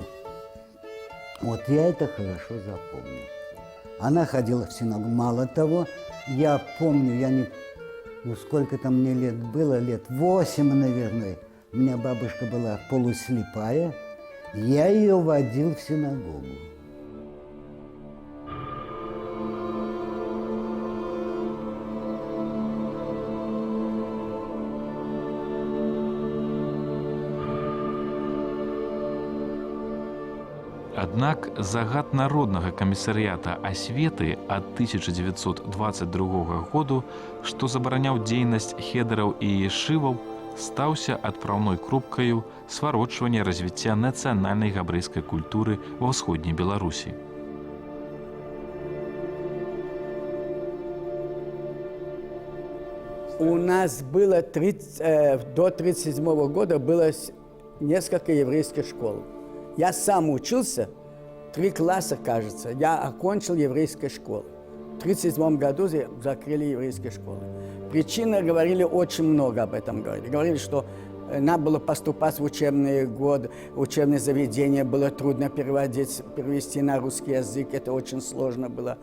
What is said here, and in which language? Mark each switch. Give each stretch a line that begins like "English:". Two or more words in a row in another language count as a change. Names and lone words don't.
Russian: Вот я это хорошо запомнил. Она ходила в синагогу. Мало того, я помню, сколько там мне лет было, лет 8, наверное. У меня бабушка была полуслепая. Я ее водил в синагогу.
Belarusian: Аднак загад Народнага камісарыята асветы ад 1922 году, што забараняў дзейнасць хедэраў і ешываў, стаўся адпраўной кропкаю сварочвання развіцця нацыянальнай габрэйскай культуры ва ўсходняй Беларусі.
Russian: У нас было до 1937 года было несколько еврейских школ. Я сам учился, 3 класса, кажется, я окончил еврейскую школу. В 1937 году закрыли еврейские школы. Причины говорили очень много об этом. Говорили, что надо было поступать в учебный год, учебное заведение, было трудно перевести на русский язык, это очень сложно было.